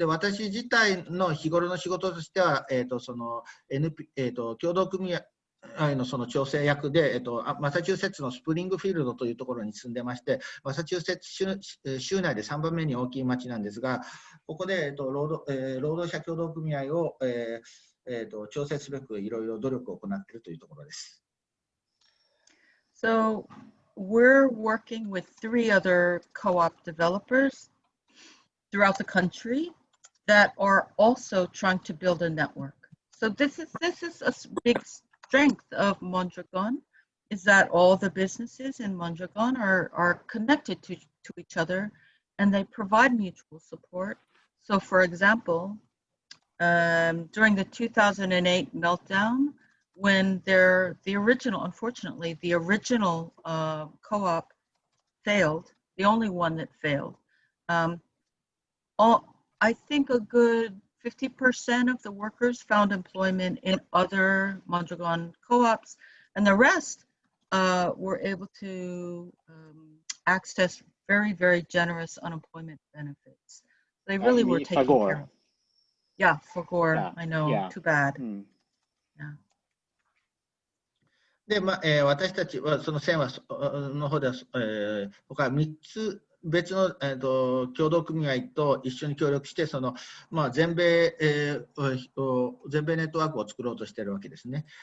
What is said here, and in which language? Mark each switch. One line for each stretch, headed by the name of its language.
Japanese: で、私自体の日頃の仕事としては、その共同組合のその調整役で、マサチューセッツのスプリングフィールドというところに住んでまして、マサチューセッツ州内で3番目に大きい町なんですが、ここで、労働者協同組合を、調整すべくいろいろ努力を行っているというところです。
English: So we're working with 3 other co-op developers throughout the country that are also trying to build a network. So this is a big strength of Mondragon, is that all the businesses in Mondragon are connected to each other, and they provide mutual support. So for example, during the 2008 meltdown, when unfortunately, the original co-op failed, the only one that failed, I think a good 50% of the workers found employment in other Mondragon co-ops, and the rest were able to access very, very generous unemployment benefits. They really were taken care of. Yeah, for Gore, yeah, I know, yeah. Too bad. Yeah.
Japanese: で、私たちはその線はの方では、他3つ別の、協同組合と一緒に協力して、その全米ネットワークを作ろうとしているわけですね。